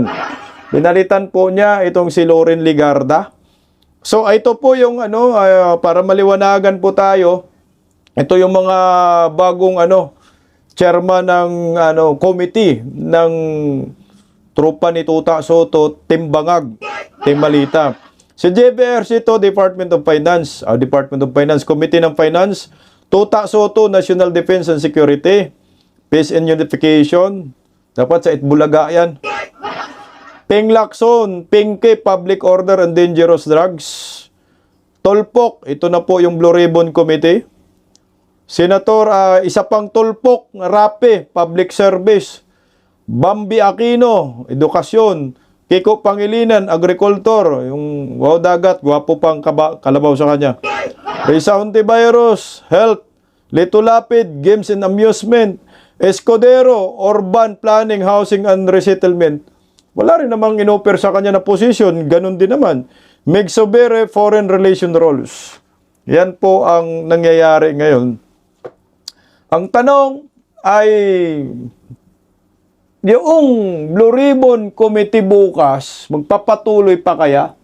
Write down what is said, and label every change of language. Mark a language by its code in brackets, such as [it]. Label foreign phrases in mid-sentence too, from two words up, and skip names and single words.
[tl] Binalitan po niya itong si Loren Ligarda. So ito po yung para maliwanagan po tayo. Ito yung mga bagong chairman ng committee ng tropa ni Tuta Soto, Timbangag, Timbalita. Si JB Ejercito, Department of Finance, Committee ng Finance, Tuta Soto, National Defense and Security, Peace and Unification, dapat sa Itbulaga yan. Ping Lacson, Pinky, Public Order and Dangerous Drugs. Tulfo, ito na po yung Blue Ribbon Committee. Senator, isa pang Tulfo, Rapi, Public Service. Bambi Aquino, Edukasyon. Kiko Pangilinan, Agriculture. Yung wow dagat, gwapo pang kalabaw sa kanya. Risa Hontiveros, Health. Lito Lapid, Games and Amusement. Escudero, Urban Planning, Housing and Resettlement. Wala rin namang inoffer sa kanya na position. Ganun din naman. Meg Sobere, Foreign Relation Roles. Yan po ang nangyayari ngayon. Ang tanong ay, yung Blue Ribbon Committee bukas, magpapatuloy pa kaya?